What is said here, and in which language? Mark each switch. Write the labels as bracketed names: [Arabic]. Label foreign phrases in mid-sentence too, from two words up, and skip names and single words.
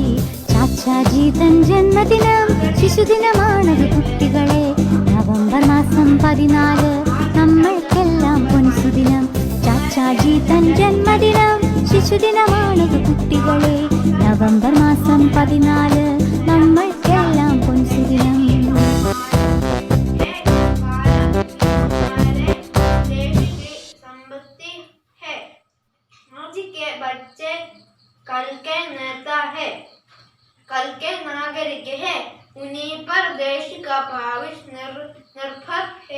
[Malayalam] ചാച്ചാജി തൻ ജന്മദിനം ശിശുദിനമാണത് കുട്ടികളെ. നവംബർ മാസം 14 നമ്മൾക്കെല്ലാം പൊൻസുദിനം. ചാച്ചാജി തൻ ജന്മദിനം ശിശുദിനമാണത് കുട്ടികളെ. നവംബർ മാസം 14 നമ്മൾക്കെല്ലാം പൊൻസുദിനം. [Hindi] बच्चे कल के नेता है, कल के नागरिक है, उन्हीं पर देश का भविष्य निर्भर है.